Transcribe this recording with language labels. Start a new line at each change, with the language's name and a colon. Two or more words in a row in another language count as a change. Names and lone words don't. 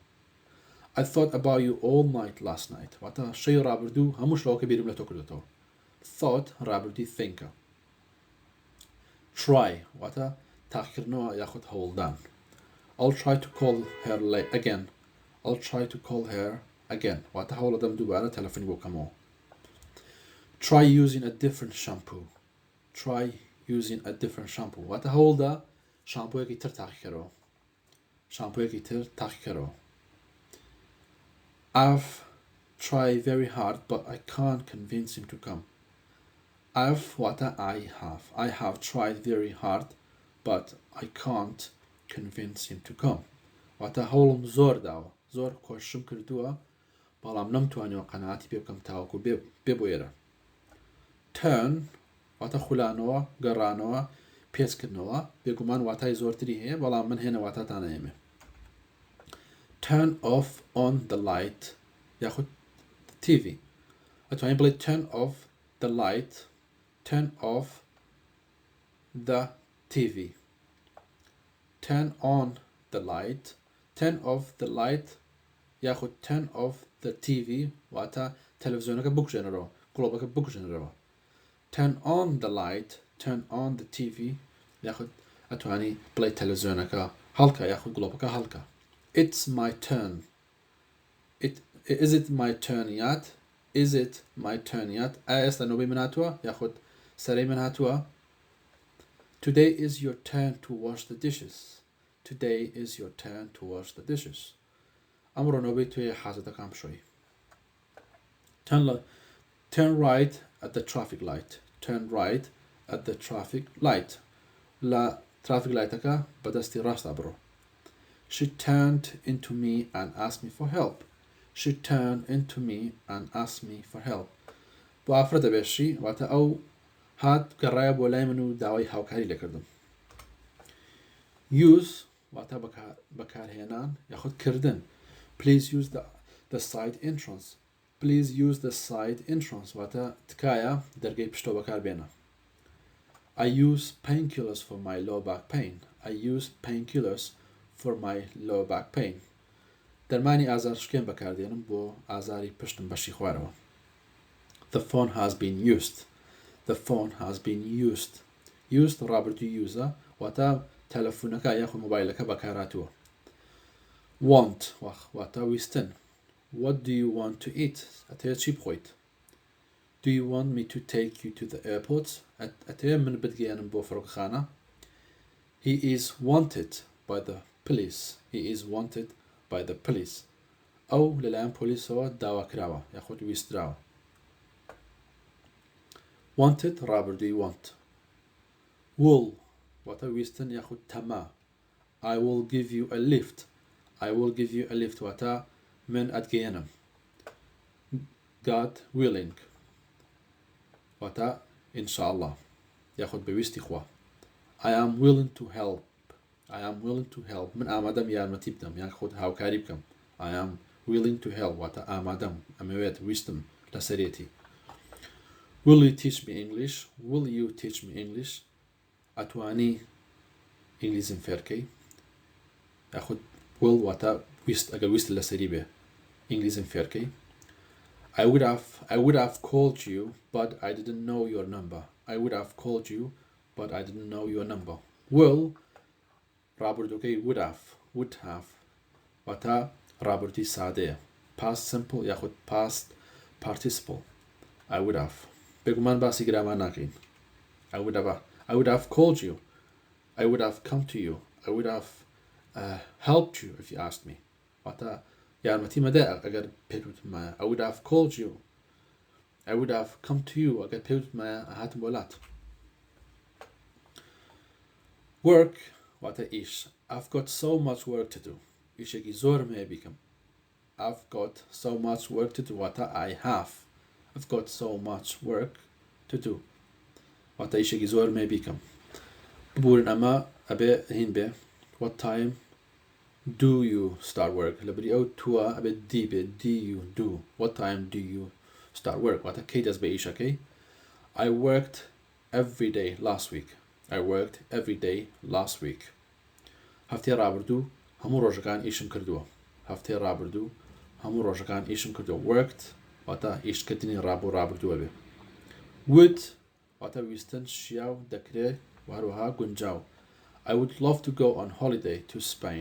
English: I thought about you all night last night.
Central Kurdish: واتە شەی ڕابردوو هەموو شەوەکە بیرم لە تۆ کردوێتەوە. Thought ڕابردووی thinkە. Try واتە تاقیکردنەوە یاخود هەوڵدان.
English: I'll try to call her again. I'll try to call her again.
Central Kurdish: واتە هەوڵ دەدەم دووبارە تەلەفۆنی بۆ بکەمەوە.
English: Try using a different shampoo. Try using a different shampoo.
Central Kurdish: واتە هەوڵدا شامپۆیەکی تر تاقیکەرەوە. شامپۆیەکی تر تاقیکەرەوە.
English: I've tried very hard but I can't convince him to come. I've واتە I have tried very hard but I can't convince him to come.
Central Kurdish: واتە هەوڵم زۆر داوە زۆر کۆششم کردووە بەڵام نەمتوانیەوە قەناعەتی پێ بکەم تاوەکو بێ بۆ ئێرە. Turn واتە خولانەوە گەڕانەوە پێچکردنەوە بێگومان واتای زۆرتری هەیە بەڵام من هێنە واتاتانە ئێمە.
English: Turn off on the light یاخود TV.
Central Kurdish: ئەتوانین بڵێ
English: turn off the light. Turn off the TV. Turn on the light. Turn off the light یاخود turn off the TV
Central Kurdish: واتە تەلەڤیزیۆنەکە بکوژێنەرەوە گڵۆبەکە بکوژێنەرەوە.
English: Turn on the light. Turn on the TV
Central Kurdish: یاخود ئەتوانی بڵێ تەلەڤیزیۆنەکە هەڵکە یاخود گڵۆبەکە هەڵکە.
English: It's my turn. Is it my turn yet? Is it my turn yet?
Central Kurdish: ئایا ئێستا نۆبەی من هاتووە یاخود سەرەی من هاتووە.
English: Today is your turn to wash the dishes. Today is your turn to wash the dishes.
Central Kurdish: ئەمڕۆ نۆبەی توێ حاجەتەکان بشۆی.
English: Turn right at the traffic light. Turn right at the traffic light.
Central Kurdish: لە
English: traffic light
Central Kurdish: ەکە بەدەستی ڕاستە بڕۆ.
English: She turned into me and asked me for help. She turned into me and asked me for help.
Central Kurdish: بۆ ئافرە دەبێشی واتە ئەو هات گەڕایە بۆ لای من و داوای هاوکاری لێکردم. Use واتە بەکارهێنان یاخود کردن.
English: Please use the side entrance. Please use the side entrance
Central Kurdish: واتە تکایە دەرگەی پشتۆ بەکار بێنە.
English: I use painkillers for my low back pain. I use painkillers for my low back pain.
Central Kurdish: دەرمانی ئازار شکێن بەکاردێنم بۆ ئازاری پشتم بەشی خوارەوە.
English: The phone has been used. The phone has been used.
Central Kurdish: Used ڕابردووی useە واتە تەلەفۆنەکە یاخود مۆبایلەکە بەکارهاتووە. Want واتە ویستن.
English: What do you want to eat?
Central Kurdish: ئەتەیە چی بخۆیت؟
English: Do you want me to take you to the airport?
Central Kurdish: ئەتەیە من بتگەێنم بۆ فڕۆکەخانە.
English: He is wanted by the police. He is wanted by the police.
Central Kurdish: ئەو لەلایەن پۆلیسەوە داواکراوە یاخود ویستراوە. wanted ڕابردووی want. will واتە ویستن یاخود تەما.
English: I will give you a lift. I will give you a lift
Central Kurdish: واتە من ئەتگەیەنم.
English: God willing
Central Kurdish: واتە ئینشاءالله یاخود بەویستی خوا.
English: I am willing to help. I am willing to help.
Central Kurdish: من ئامادەم یارمەتی بدەم یاخود هاوکاری بکەم.
English: I am willing to help
Central Kurdish: واتە ئامادەم ئەمەوێت ویستم لەسەرێتی.
English: Will you teach me English? Will you teach me English?
Central Kurdish: ئەتوانی ئینگلیزیم فێرکەی یاخود will واتە ویست ئەگەر ویست لەسەری بێ ئینگلیزیم فێرکەی.
English: I would have called you but I didn't know your number. I would have called you but I didn't know your number.
Central Kurdish: Will ڕابردووەکەی
English: would have
Central Kurdish: واتە ڕابردووی سادەیە.
English: past simple یاخود past participle. I would have
Central Kurdish: بێگومان باسی گرامان ناکەین.
English: I would have called you. I would have come to you. I would have helped you if you asked me.
Central Kurdish: واتە یارمەتی مەدە ئەگەر پێت وتمایە.
English: I would have called you. I would have come to you
Central Kurdish: ئەگەر پێت وتمایە هاتم بۆ لات. Work واتە ئیش.
English: I've got so much work to do.
Central Kurdish: ئیشێکی زۆرم هەیە بیکەم.
English: I've got so much work to do واتە I have. I've got so much work to do
Central Kurdish: واتە ئیشێکی زۆرم هەیە بیکەم. ببورن ئەمە ئەبێ هین بێ.
English: What time do you start work?
Central Kurdish: لەبەری ئەو تووە ئەبێ دی بێ.
English: Do you do. What time do you start work?
Central Kurdish: واتە کەی دەست بە ئیشەکەی.
English: I worked every day last week. I worked every day last week.
Central Kurdish: هەفتەی ڕابردوو هەموو ڕۆژەکان ئیشم کردووە. هەفتەی ڕابردوو هەموو ڕۆژەکان ئیشم کردووە. Worked واتە ئیشکردنی ڕابردووە بێ. Would واتە ویستن شیاو دەکرێت و هەروەها گونجاو.
English: I would love to go on holiday to Spain.